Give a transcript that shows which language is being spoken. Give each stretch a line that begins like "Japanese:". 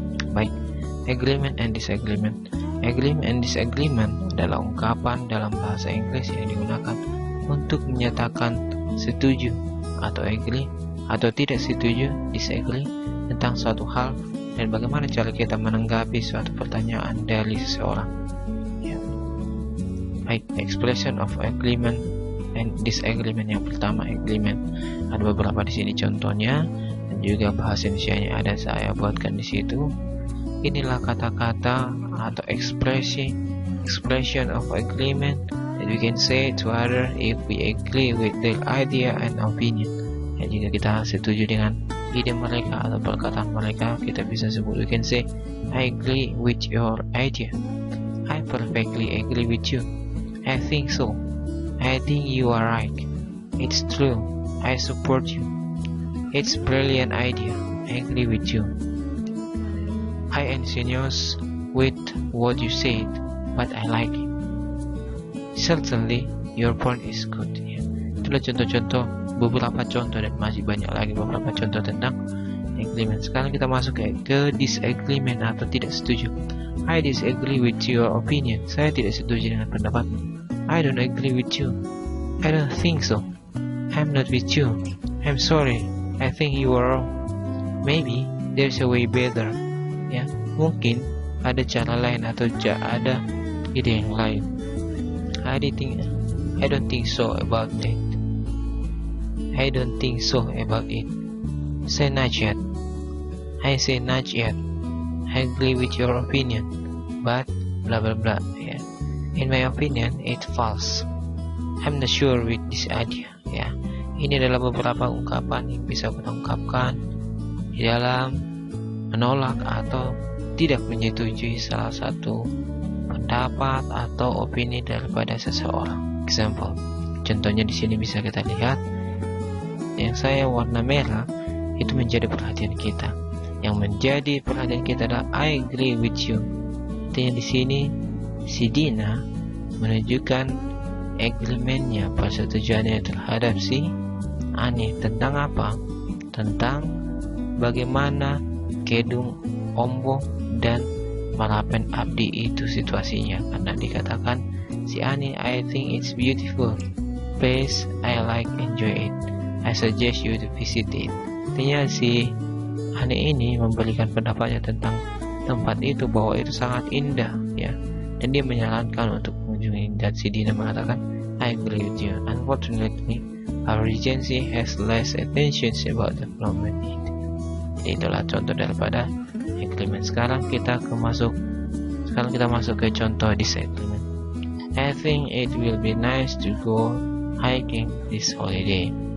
English: Baik, agreement and disagreement.
Indonesian: Agreement and disagreement adalah ungkapan dalam bahasa Inggris yang digunakan untuk menyatakan setuju atau agree atau tidak setuju, disagree, tentang suatu hal, dan bagaimana cara kita menanggapi suatu pertanyaan dari seseorang ya.
English: Baik, expression of agreement and disagreement.
Indonesian: Yang pertama, agreement, ada beberapa di sini contohnya, dan juga bahasa Indonesianya ada saya buatkan di situ. Inilah kata-kata atau
English: expression of agreement that we can say to other if we agree with their idea and opinion.
Indonesian: Ya, jika kita setuju dengan ide mereka atau perkataan mereka, kita bisa sebut,
English: we can say, I agree with your idea, I perfectly agree with you, I think so, I think you are right, it's true, I support you, it's brilliant idea, I agree with you, I enthused with what you said, but I like it, certainly your point is good ya.
Indonesian: Itulah contoh-contoh, beberapa contoh, dan masih banyak lagi beberapa contoh tentang agreement. Sekarang kita masuk ke disagreement atau tidak setuju.
English: I disagree with your opinion.
Indonesian: Saya tidak setuju dengan pendapatmu.
English: I don't agree with you. I don't think so. I'm not with you. I'm sorry. I think you are wrong. Maybe there's a way better.
Indonesian: Ya, mungkin ada cara lain atau ada ide yang lain.
English: I don't think so about that. I don't think so about it. Say not yet. I say not yet. I agree with your opinion, but blah blah blah. Yeah. In my opinion, it false. I'm not sure with this idea.
Indonesian: Ya, ini adalah beberapa ungkapan yang bisa kita ungkapkan di dalam menolak atau tidak menyetujui salah satu pendapat atau opini daripada seseorang. Example, contohnya di sini bisa kita lihat. Yang saya warna merah itu menjadi perhatian kita. Yang menjadi perhatian kita adalah
English: I agree with you.
Indonesian: Artinya di sini si Dina menunjukkan agreementnya, persetujuannya terhadap si Ani. Tentang apa? Tentang bagaimana Kedung, Ombo, dan Malapen Abdi itu situasinya. Karena dikatakan si Ani,
English: I think it's beautiful place, I like enjoy it, I suggest you to visit it.
Indonesian: Artinya si Ani ini memberikan pendapatnya tentang tempat itu bahwa itu sangat indah ya, dan dia menyarankan untuk mengunjungi. Dan si Dina mengatakan,
English: I agree with you. Unfortunately, our regency has less attention about development.
Indonesian: Jadi itulah contoh daripada agreement. Sekarang kita masuk ke contoh disagreement.
English: I think it will be nice to go hiking this holiday.